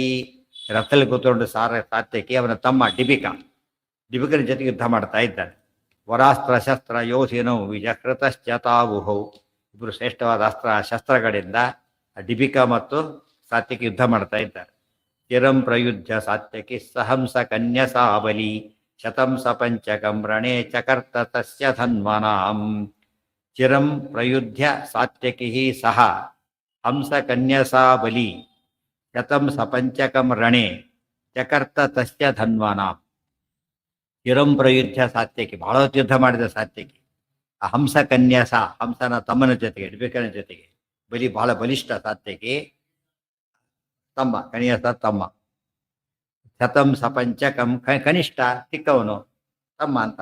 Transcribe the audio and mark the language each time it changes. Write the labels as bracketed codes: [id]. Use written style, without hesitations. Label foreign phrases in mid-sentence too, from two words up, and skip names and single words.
[kn] ರಥದಲ್ಲಿ ಕೂತ್ಕೊಂಡು ಸಾತ್ಯಕಿ ಅವನ ತಮ್ಮ ಡಿಬಿಕನ ಜೊತೆಗೆ ಯುದ್ಧ ಮಾಡ್ತಾ ಇದ್ದಾನೆ. [sa] ವರಾಸ್ತ್ರ ಶಸ್ತ್ರ ಯೋಧಿನೌ ವಿಜಕೃತಶ್ಚ ತಾವುಹೌ. [kn] ಇಬ್ಬರು ಶ್ರೇಷ್ಠವಾದ ಶಸ್ತ್ರಗಳಿಂದ ಡಿಬಿಕ ಮತ್ತು ಸಾತ್ಯಕಿ ಯುದ್ಧ ಮಾಡ್ತಾ ಇದ್ದಾರೆ. [sa] ಚಿರಂ ಪ್ರಯುದ್ಧ ಸಾತ್ಯಕಿ ಸಹಂಸ ಕನ್ಯಸಾ ಬಲಿ ಶತಂ ಸಪಂಚಕಂ ರಣೇ ಚಕರ್ತ ತಸ್ಯ ಧನ್ವನಾಂ. ಚಿರಂ ಪ್ರಯುದ್ಧ ಸಾತ್ಯಕಿ ಸಹ ಹಂಸ ಕನ್ಯಸಾ ಬಲಿ ಶತಂ ಸಪಂಚಕಂ ರಣೇ ಚಕರ್ತ ತಸ್ಯ ಧನ್ವನಾಂ. ಚಿರಂ ಪ್ರಯುದ್ಧ ಸಾತ್ಯಕಿ, [kn] ಬಹಳ ಹೊತ್ತು ಯುದ್ಧ ಮಾಡಿದ ಸಾತ್ಯಕಿ. ಆ [sa] ಹಂಸ ಕನ್ಯಸ, [kn] ಹಂಸನ ತಮ್ಮನ ಜೊತೆಗೆ, ಡಿಬಿಕನ ಜೊತೆಗೆ. ಬಲಿ ಬಹಳ ಬಲಿಷ್ಠ ಸಾತ್ಯಕಿ, ತಮ್ಮ ಕನ್ಯಸ ತಮ್ಮ. [sa] ಶತಂ ಸಪಂಚಕಂ [kn] ಕನಿಷ್ಠ, ಚಿಕ್ಕವನು, ತಮ್ಮ ಅಂತ.